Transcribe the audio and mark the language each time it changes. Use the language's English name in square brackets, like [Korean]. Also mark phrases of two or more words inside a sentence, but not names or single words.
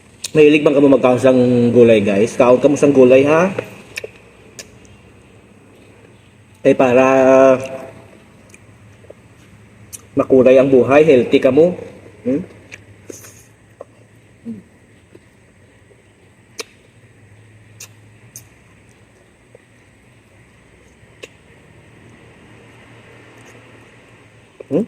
[Hiligaynon] Mahilig bang ka mo magkaon sang gulay guys? Kaon ka mo sang gulay ha? Ay para makulay ang buhay, healthy ka mo. Hmm? Hmm?